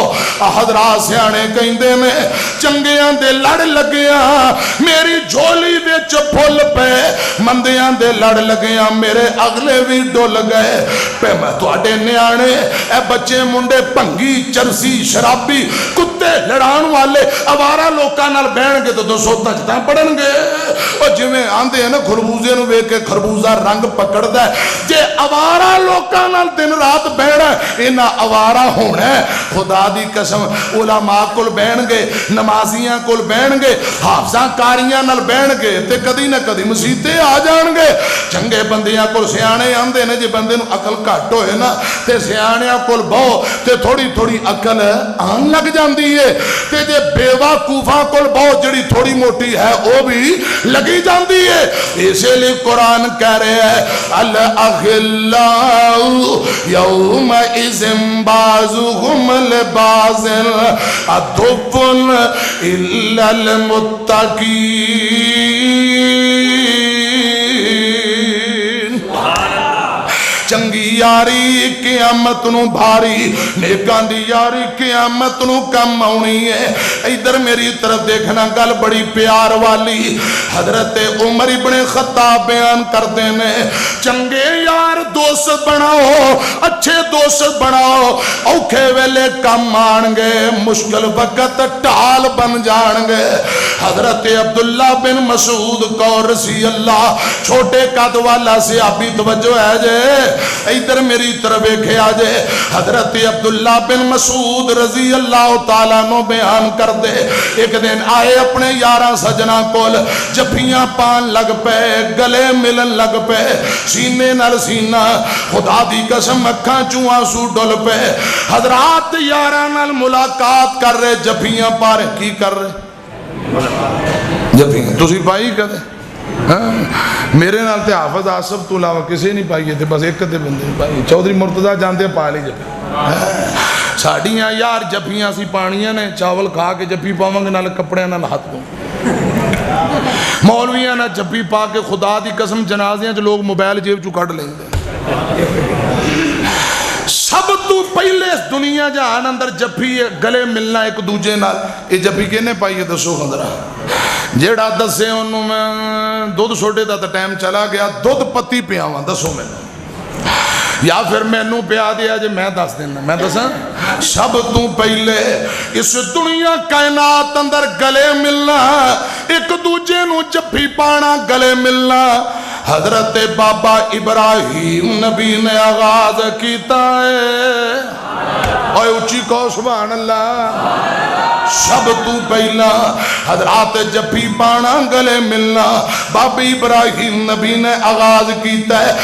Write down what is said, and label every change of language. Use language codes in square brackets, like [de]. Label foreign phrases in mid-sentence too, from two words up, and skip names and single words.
[pa] حضرات سیانے کہندے نے چنگیاں دے لڑ لگیاں میری جھولی وچ پھل پے، مندیاں دے لڑ لگیاں میرے اگلے وی ڈل گئے. پے میں تہاڈے نیانے اے بچے منڈے بھنگی چرسی شرابی کتے لڑان والے آوارہ لوکاں نال بہن گے تو 200 تجدہ پڑھن گے. اور جویں آندے ہیں نا خربوزے نو ویکھ کے خربوزہ رنگ پکڑدا ہے, جے آوارہ لوکاں نال دن رات بہنا انہاں آوارہ ہونا ہے. خدا دی قسم علماء کول بہن گے, نمازیاں کول بہن گے, حافظاں کاریاں نال بہن گے تے کدی نہ کدی مصیبتیں آ جان گے. چنگے بندیاں کول سیانے آندے نے, جے بندے نو عقل گھٹ ہوئے نا تے سیانیاں کول بہو تے تھوڑی تھوڑی عقل آن لگ جاندی ہے, تے جے بیوقوفاں کول بہو جڑی تھوڑی موٹی ہے وہ بھی لگی جاندی ہے. [ur] اسی لیے قرآن کہہ رہے ہیں [ar] الاخلاء یومئذ بعضهم لبعض عدو الا المتقین. [pa] چنگی یاری قیامت نو بھاری, نیکاں دی یاری قیامت نو کم آنی ہے. ادھر میری طرف دیکھنا, گل بڑی پیار والی. حضرت عمر ابن خطاب [ur] بیان کرتے ہیں [pa] چنگے یار دوست بناؤ, اچھے دوست بناؤ, اوکھے ویلے کم آن گے, مشکل وقت ٹال بن جان گے. حضرت عبداللہ بن مسعود کو [ar] رضی اللہ, [pa] چھوٹے قد والا صحابی, توجہ ہے جے ادھر میری طرف ایک آجے. حضرت عبداللہ بن مسعود [ar] رضی اللہ تعالیٰ [pa] نو بیان کر دے, ایک دن آئے اپنے یاراں سجنا کول, جفیاں پان لگ پے, گلے ملن لگ پے, سینے نال سینہ, خدا دی قسم اکھاں چوں آنسو ڈل پے. حضرات یاراں نال ملاقات کر رہے, جفیاں پا رہے, کی کر رہے جفیاں تسی پائی کدے؟ میرے نال تے حافظ آصف تو علاوہ کسی نہیں پائیے تھے, بس ایک دے بندے پائی, چودھری مرتضیٰ جانتے پا لی جفی. ساڑیاں یار جفیاں سی پانیاں نے, چاول کھا کے جفی پاواں گے نال کپڑے نال ہاتھ دوں. مولویاں نہ جفی پا کے خدا دی قسم جنازیاں جو لوگ موبائل جیب چو کٹ لیں گے. سب تو پہلے اس دنیا جہان اندر جفی گلے ملنا ایک دوجے نال. یہ جفی کہنے پائیے دسو خندرہ, جیڑا دسے انہوں میں دودھ سوڑے دا ٹائم چلا گیا, دودھ پتی پیاواں دسو میں, یا پھر مینوں پیا دیا جے میں دس دینا, میں دساں. سب تو پہلے اس دنیا کائنات اندر گلے ملنا, ایک دوجے نو جفی پانا, گلے ملنا, حضرت بابا ابراہیم نبی نے آغاز کیتا ہے. اوے اچھی کہو [ar] سبحان اللہ. [pa] سب تو پہلا حضرات جفی پانا, گلے ملنا, بابا ابراہیم نبی نے آغاز کیتا ہے.